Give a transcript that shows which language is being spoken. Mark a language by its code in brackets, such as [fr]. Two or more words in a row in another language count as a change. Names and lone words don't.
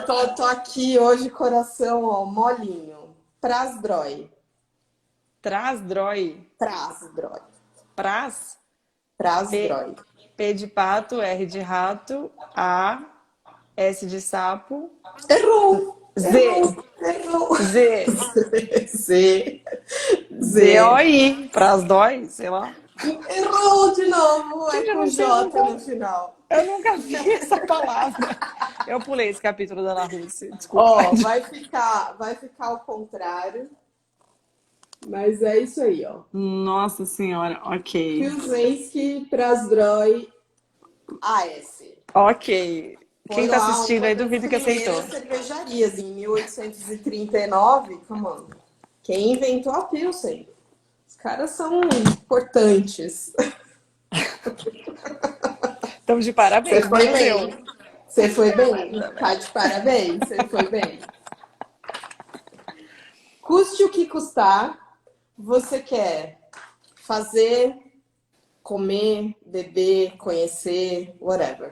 [pt] Tô aqui hoje, coração, ó, molinho. Prazdrói. Trasdrói. Prazdrói. Pras. P, Prazdrói. P de pato, R de rato, A, S de sapo, Errou! Z. Errou! Z. Z. Z. Z-O-I. Prasdói, sei lá. Errou de novo! É Gente, eu com não sei, J no final. eu nunca vi essa palavra. Eu pulei esse capítulo da Ana Rússia, desculpa. Ó, vai ficar ao contrário. Mas é isso aí, ó. Nossa senhora, ok. Piuzenski, Prazdrói, AS. Ok. Quem Foi tá lá assistindo uma aí, das duvido que aceitou. primeiras cervejarias, em 1839. [en] Come on. [pt] Quem inventou a Pilsen? Os caras são importantes. Estamos de Você parabéns, foi menos eu. bem. Você foi bem. Tá de parabéns. Você foi bem. Custe o que custar, você quer fazer, comer, beber, conhecer, whatever.